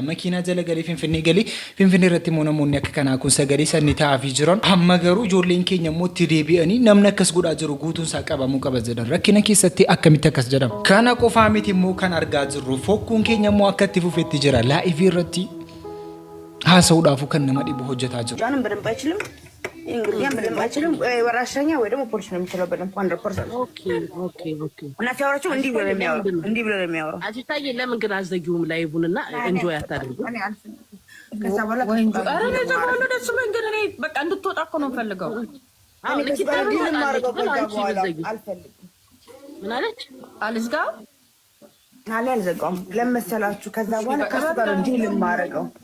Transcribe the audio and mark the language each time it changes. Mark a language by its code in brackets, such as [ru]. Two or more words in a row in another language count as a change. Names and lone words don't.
[om] Makiinaa jala galee Finfinnee galee. Finfinnee irratti immoo namoonni akka kanaa kun sagalee sanni taa'aafii jiran. Amma garuu ijoolleen keenya immoo itti deebi'anii namni akkas godhaa jiru guutuun isaa qabamuu qaba jedhan. Rakkina keessatti akkamitti akkas jedhama. Kana qofaa miti immoo kan argaa jirru fokkuun keenya immoo akka itti fufetti jira. Laayivii irratti haasa'uudhaaf kan nama dhibu hojjetaa jiru. [am] እንግዲህ ምንም አይችልም ወራሻኛ ወይ ደግሞ ፖሊስ ነው የሚችለው በደንብ 100%. ኦኬ እና ሲያወራቸው እንዲህ ብሎ ነው የሚያወራው አጂታዬ ለምን ግን አዘጊውም ላይቡንና እንጆይ አታድርጉ ከዛ በኋላ አረ ለዘባሉ ደስ መንገድ ላይ በቃ እንድትወጣ እኮ ነው ፈልገው አሁን ለኪታሩ ማረጋው በኋላ አልፈልግም ምን አለች አልዝጋው አልዘጋውም ለመሰላችሁ ከዛ በኋላ ከሱ ጋር እንዲህ ልማረገው